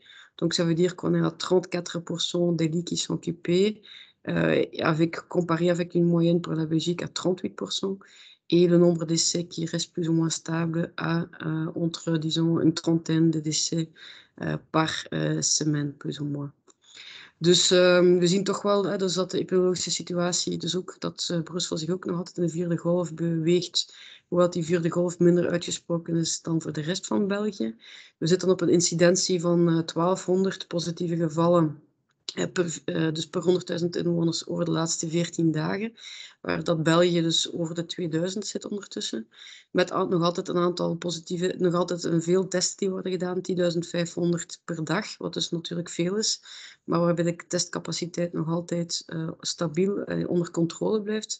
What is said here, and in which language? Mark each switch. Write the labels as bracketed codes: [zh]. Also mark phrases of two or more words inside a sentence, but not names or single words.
[fr] Donc, ça veut dire qu'on est à 34% des lits qui sont occupés, comparé avec une moyenne pour la Belgique à 38%. Et le nombre de décès qui reste plus ou moins stable à entre, disons, une trentaine de décès par semaine, plus ou moins. [nl] Dus we zien toch wel dus dat de epidemiologische situatie, dus ook dat Brussel zich ook nog altijd in de 4e golf beweegt, hoewel die 4e golf minder uitgesproken is dan voor de rest van België. We zitten op een incidentie van 1200 positieve gevallen, dus per 100.000 inwoners over de laatste 14 dagen, waar dat België dus over de 2000 zit ondertussen, met nog altijd een aantal positieve, nog altijd veel testen die worden gedaan, 10.500 per dag, wat dus natuurlijk veel is, maar waarbij de testcapaciteit nog altijd stabiel onder controle blijft.